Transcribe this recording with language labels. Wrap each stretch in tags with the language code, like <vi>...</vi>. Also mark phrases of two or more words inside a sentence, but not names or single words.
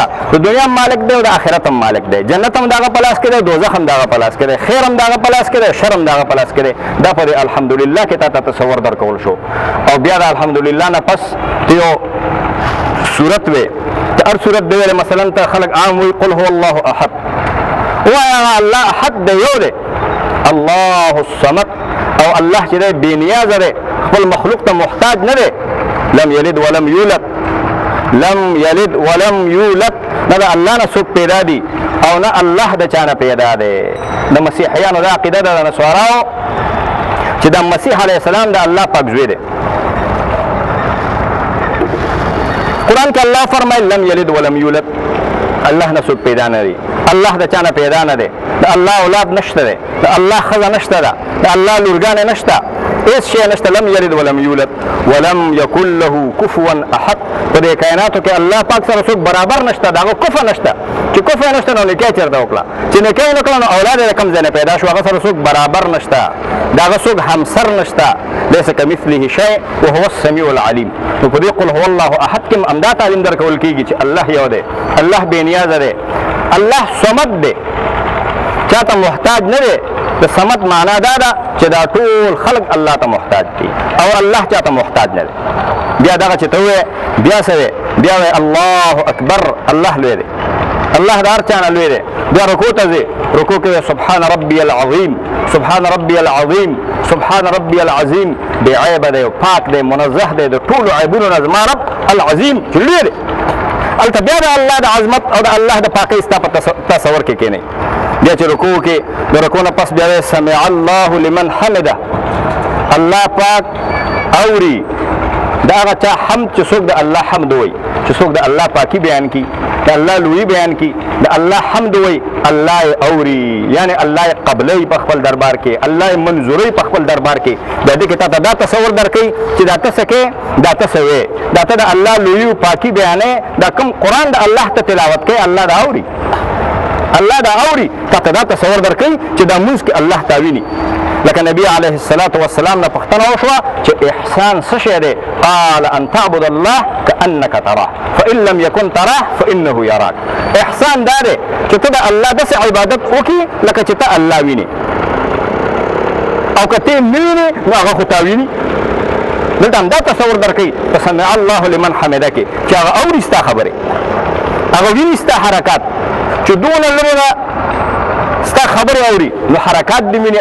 <ps>د دنیا هم مالک دی او د آخرت هم مالک دی. جنت هم د هغه په لاس کې دی، دوزخ هم د هغه په لاس کې دی، خیر هم د هغه په لاس کې دی، شر هم د هغه په لاس کې دی. دا په دې الحمدلله کې تا ته تصور درکول شو. او بیا د الحمدلله نه پس یو صورت وې، د هر صورت دی ویلې، مثلا ته خلک عام وایي</ps> <ar>قل هو الله احد،</ar> <ps>وایه الله احد دی، یو دی،</ps> <ar>الله الصمد،</ar> <ps>او الله چې دی بې نیازه دی، خپل مخلوق ته محتاج نه دی.</ps> <ar>لم یلد ولم یولد، لم یلد ولم یولد،</ar> <ps>نه د الله نه څوک پیدا دي او نه الله د چا نه پیدا دی. د مسیحیانو دا عقیده ده، د نصاراو، چې د مسیح</ps> <ar>علیه السلام</ar> <ps>د الله پاک زوی دی. قرآن کې الله فرمایي</ps> <ar>لم یلد ولم یولد،</ar> <ps>الله نه څوک پیدا نه دی، الله د چا نه پیدا نه دی، د الله اولاد نشته دی، د الله ښځه نشته ده، د الله لورګانې نشته، هېڅ شی نشته.</ps> <ar>لم یلد ولم یولد ولم یکن له کفوا احد.</ar> <ps>په دې کائناتو کې الله پاک سره څوک برابر نشته، د هغه کفو نشته. چې کفو یې نشته نو نکاح چېرته وکړه، چې نکاح یې وکړه نو اولاد یې د کوم ځای نه پیدا شو، هغه سره څوک برابر نشته، د هغه څوک همسر نشته.</ps> <ar>لیس کمثله شیء وهو السمیع العلیم.</ar> <ps>نو په دې</ps> <ar>قل هو الله احد</ar> <ps>کې همدا تعلیم درکول کېږي چې الله یو دی، الله بې نیازه دی، الله صمد دی، چا ته محتاج نه دی. د صمد معنا دا ده چې دا ټول خلق الله ته محتاج دي او الله چا ته محتاج نه دی. بیا دغه چې ته ووایې بیا څه دی؟ بیا وایې</ps> <ar>الله اکبر،</ar> <ps>الله لوی دی، الله د هر چا نه لوی دی. بیا رکوع ته ځې، رکوع کې</ps> <ar>سبحان ربي العظیم، سبحان ربي العظیم، سبحان ربي العظیم،</ar> <ps>بې عیبه دی، پاک دی، منزه دی د ټولو عیبونو نه زما</ps> <ar>رب العظیم</ar> <ps>چې لوی دی. هلته بیا د الله د عظمت او د الله د پاکۍ ستا په تصور کې کښېنئ. بیا چې رکوع کې د رکوع نه پس بیا وایي</ps> <ar>سمع الله لمن حمده،</ar> <ps>الله پاک اوري دا هغه چا حمد چې څوک د الله حمد وایي، چې څوک د الله پاکي بیان کړي، د الله لویي بیان کړي، د الله حمد وایي، الله یې اوري، یعنې الله یې قبلوي په خپل دربار کې، الله یې منظوروي په خپل دربار کې. د دې کې تا ته دا تصور درکوي چې دا ته څه کوې، دا ته څه وایې، دا ته د الله لویي او پاکي بیانې، دا کوم قرآن د الله ته تلاوت کوي، الله دا اوري، الله دا اوري. تا ته دا تصور درکوي چې دا مونځ کې الله تا ویني. لکه نبی</ps> <ar>علیه الصلاة والسلام</ar> <ps>نه پوښتنه وشوه چې احسان څه شی دی؟</ps> <ar>قال ان تعبد الله کانک تراه فان لم یکن تراه فانه یراک.</ar> <ps>احسان دا دی چې ته د الله داسې عبادت وکړي لکه چې ته الله وینې، او که ته یې نه وینې نو هغه خو تا ویني. دلته همدا تصور درکوي په</ps> <ar>سمع الله لمن حمده</ar> <ps>کې چې هغه اوري ستا خبرې، هغه ویني ستا حرکات، چې دونه لرې ستا خبرې اوري نو حرکات دې ویني.</ps>